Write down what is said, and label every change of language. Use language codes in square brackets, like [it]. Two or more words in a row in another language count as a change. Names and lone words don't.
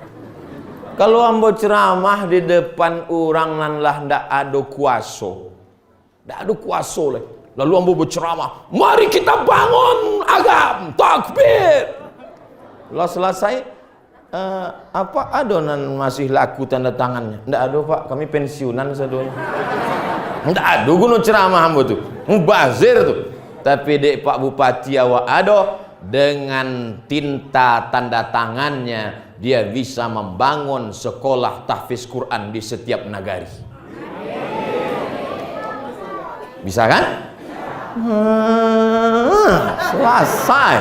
[min] Kalau ambo ceramah di depan orang nan lah ndak ada kuasa, ndak ada kuasa lah. Lalu ambo berceramah, mari kita bangun agam, takbir. Lalu selesai, apa ada nan masih laku tanda tangannya? Ndak ada pak, kami pensiunan sedonya. Ndak ada guna ceramah ambo tu, mubazir tu. Tapi dek Pak Bupati awak ada, [id] dengan tinta tanda tangannya dia bisa membangun sekolah tahfiz Quran di setiap nagari. Bisa kan? Selesai.